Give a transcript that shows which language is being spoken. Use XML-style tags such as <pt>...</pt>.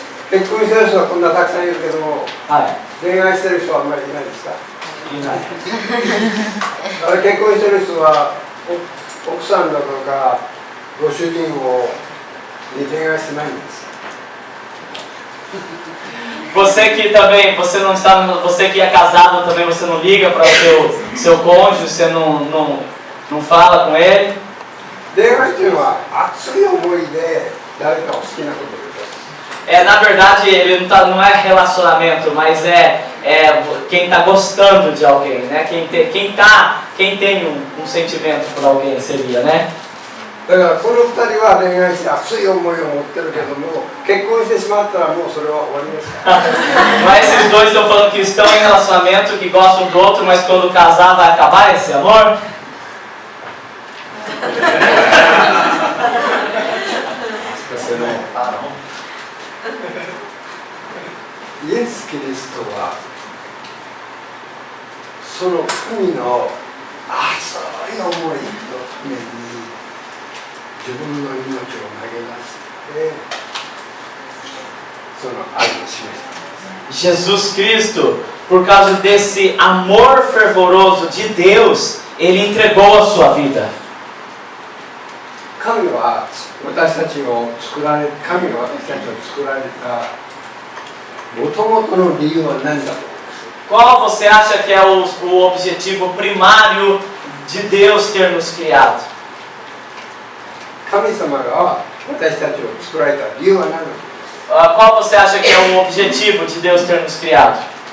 <ja>結婚してる人はこんなたくさんいるけども、はい。恋愛してる人はあんまりいないですか？いない。あれ結婚してる人は奥さんだとかご主人に恋愛してないんです。</ja> <pt>Você que também, você não está, você que é casado também, você não liga para o seu cônjuge, você não fala com ele.</pt> <ja>恋愛というのは熱い思いで誰かを好きなことです。</ja> <pt>Na verdade, ele não é relacionamento, mas é quem está gostando de alguém, né? Quem tem um sentimento por alguém seria, né?</pt> <ja>だからこの2人は恋愛して熱い思いを持ってるけども、結婚してしまったらもうそれは終わりです。</ja> <pt>Mas esses dois estão falando que estão em relacionamento, que gostam do outro, mas quando casar vai acabar esse amor?</pt> <ja>イエス・キリストはその神の熱い思いのために自分の命を投げ出してその愛を示した。</ja> <pt>Jesus Cristo, por causa desse amor fervoroso de Deus, Ele entregou a sua vida.</pt> <ja>神は私たちを作られ、神が私たちを作られた元々の理由は何だと思います？</ja> <pt>Qual você acha que é o objetivo primário de Deus ter nos criado?</pt> <ja>神様が私たちを作られた理由は何だと思います？</ja> <pt>Qual você acha que é o objetivo de Deus ter nos criado?</pt>